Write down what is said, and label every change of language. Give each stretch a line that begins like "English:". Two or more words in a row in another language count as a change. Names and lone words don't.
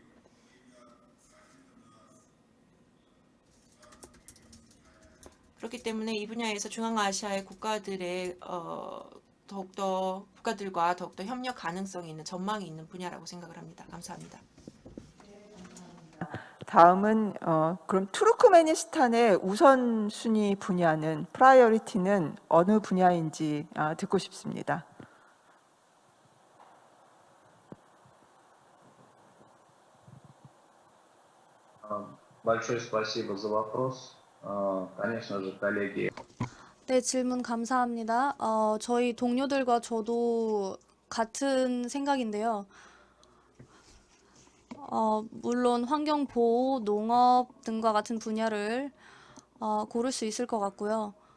Korean: 그렇기 때문에 이 분야에서 중앙아시아의 국가들의 국가들과 더욱더 협력 가능성이 있는 전망이 있는 분야라고 생각을 합니다. 감사합니다. 다음은 그럼 투르크메니스탄의 우선순위 분야는 프라이어리티는 어느 분야인지 듣고 싶습니다.
Russian: Большое спасибо за вопрос. Конечно же, коллеги,
Korean: 네, 질문 감사합니다. 저희 동료들과 저도 같은 생각인데요. 물론 환경보호, 농업 등과 같은 분야를 고를 수 있을 것 같고요.